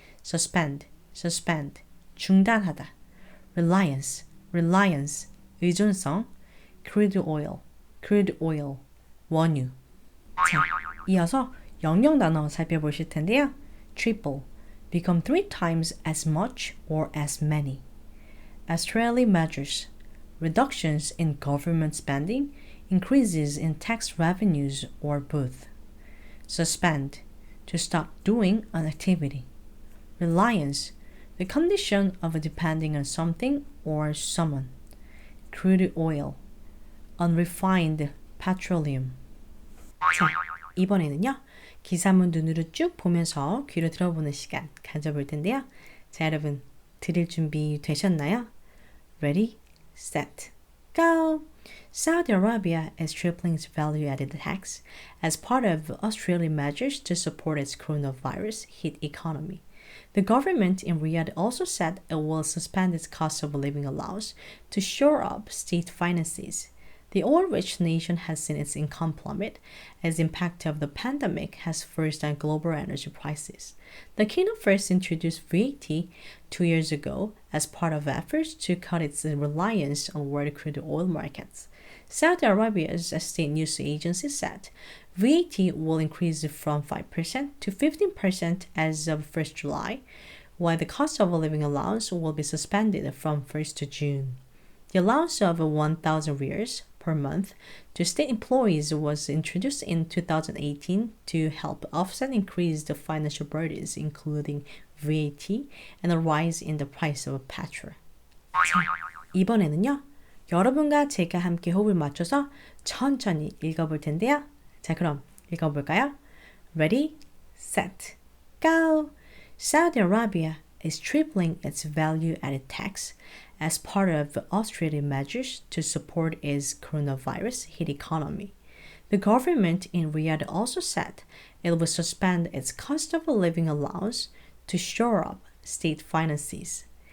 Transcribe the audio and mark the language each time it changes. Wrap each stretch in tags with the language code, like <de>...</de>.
<ko>suspend, 중단하다. reliance, 의존성. crude oil, 원유. 자, 이어서 영역 나눠 살펴보실 텐데요.</ko> <en>triple, become 3 times as much or as many. austerity measures, reductions in government spending, increases in tax revenues or both. suspend, to stop doing an activity. reliance, the condition of depending on something or someone. crude oil, unrefined petroleum.</en> <ko>자, 이번에는요. 기사문 눈으로 쭉 보면서 귀로 들어보는 시간 가져볼 텐데요. 자, 여러분 들을 준비 되셨나요?</ko> <en>Ready, set, go! Saudi Arabia is tripling its value-added tax as part of Australian measures to support its coronavirus-hit economy. The government in Riyadh also said it will suspend its cost of living allowance to shore up state finances. The oil-rich nation has seen its income plummet as the impact of the pandemic has forced on global energy prices. The kingdom first introduced VAT 2 years ago as part of efforts to cut its reliance on world crude oil markets. Saudi Arabia's state news agency said VAT will increase from 5% to 15% as of 1st July, while the cost of a living allowance will be suspended from 1st June. The allowance of 1,000 riyals per month to state employees was introduced in 2018 to help offset increased financial burdens, including VAT and a rise in the price of petrol.</en> <ko>자, 이번에는요. 여러분과 제가 함께 호흡을 맞춰서 천천히 읽어볼 텐데요. 자, 그럼 읽어볼까요?</ko> <en>Ready, set, go! Saudi Arabia is tripling its value-added tax as part of Australian measures to support its coronavirus-hit economy. The government in Riyadh also said it will suspend its cost of a living allowance to shore up state finances.</en>